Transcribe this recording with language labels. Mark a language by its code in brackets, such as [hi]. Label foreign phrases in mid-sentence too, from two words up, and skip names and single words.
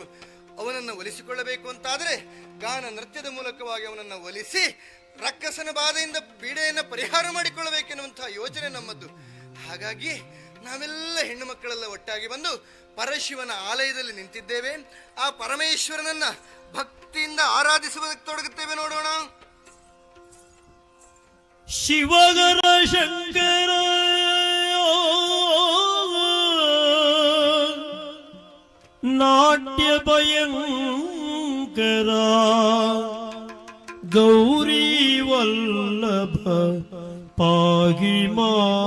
[kn] ಅವನನ್ನು ಒಲಿಸಿಕೊಳ್ಳಬೇಕು ಅಂತಾದರೆ ಗಾನ ನೃತ್ಯದ ಮೂಲಕವಾಗಿ ಅವನನ್ನು ಒಲಿಸಿ ರಕ್ಕಸನ ಬಾಧೆಯಿಂದ ಪೀಡೆಯನ್ನು ಪರಿಹಾರ ಮಾಡಿಕೊಳ್ಳಬೇಕೆನ್ನುವಂತಹ ಯೋಚನೆ ನಮ್ಮದ್ದು. ಹಾಗಾಗಿ ನಾವೆಲ್ಲ ಹೆಣ್ಣು ಮಕ್ಕಳೆಲ್ಲ ಒಟ್ಟಾಗಿ ಬಂದು ಪರಶಿವನ ಆಲಯದಲ್ಲಿ ನಿಂತಿದ್ದೇವೆ. ಆ ಪರಮೇಶ್ವರನನ್ನ ಭಕ್ತಿಯಿಂದ ಆರಾಧಿಸುವುದಕ್ಕೆ ತೊಡಗುತ್ತೇವೆ. ನೋಡೋಣ. ಶಿವಗರ ಶಂಕರ ನಾಟ್ಯ ಭಯಂಕರ ಶಂಕರ ಗೌರಿ ವಲ್ಲಭ ಪಾಗಿಮಾ